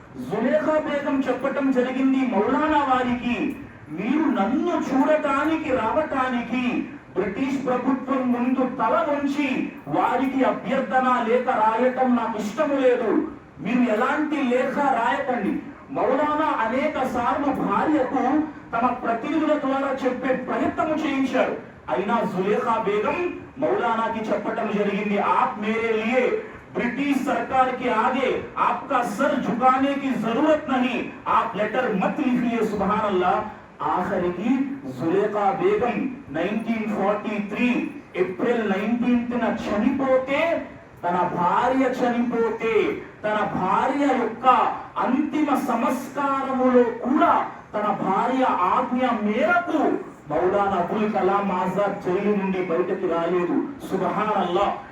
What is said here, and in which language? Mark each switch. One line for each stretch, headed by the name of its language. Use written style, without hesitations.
Telugu: జులేఖా బేగం చెప్పటం జరిగింది మౌలానా వారికి, మీరు నన్ను చూడటానికి రావటానికి బ్రిటిష్ ప్రభుత్వం ముందు తల వంచి వారికి అభ్యర్థన లేఖ రాయటం నాకు ఇష్టం లేదు, మీరు ఎలాంటి లేఖ రాయకండి. మౌలానా అనేక సార్లు భార్యకు తమ ప్రతినిధుల ద్వారా చెప్పే ప్రయత్నం చేయించారు. అయినా జులేఖా బేగం మౌలానాకి చెప్పటం జరిగింది,
Hindi: आप मेरे लिए ब्रिटिश सरकार के आगे आपका सर झुकाने की जरूरत नहीं, आप लेटर मत लिखिए। सुभान अल्लाह।
Telugu: ఆఖరికి జులేఖా బేగం 1943 ఏప్రిల్ 19న చనిపోతే, తన భార్య చనిపోతే తన భార్య యొక్క అంతిమ సంస్కారములో కూడా తన భార్య ఆజ్ఞ మేరకు మౌలానా అబుల్ కలాం ఆజాద్ జైలు నుండి బయటకు రాలేదు. సుబ్హాన్ అల్లాహ్.